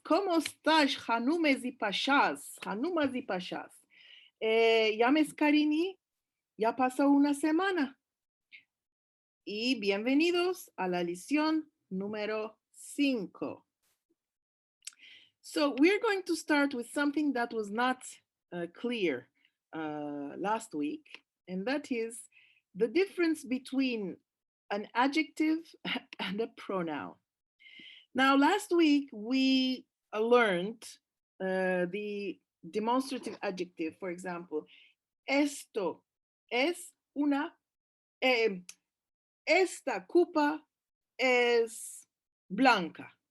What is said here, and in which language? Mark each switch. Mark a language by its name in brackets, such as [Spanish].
[Spanish] ¿Cómo estás, Hanumes y Pashas? Hanumas y Pashas. Ya me escarini, ya pasó una semana. Y bienvenidos a la lección número 5. [English] So we're going to start with something that was not clear last week. and that is the difference between an adjective and a pronoun. Now, last week we learned the demonstrative adjective. For example, [Spanish] esto es una, esta copa es blanca.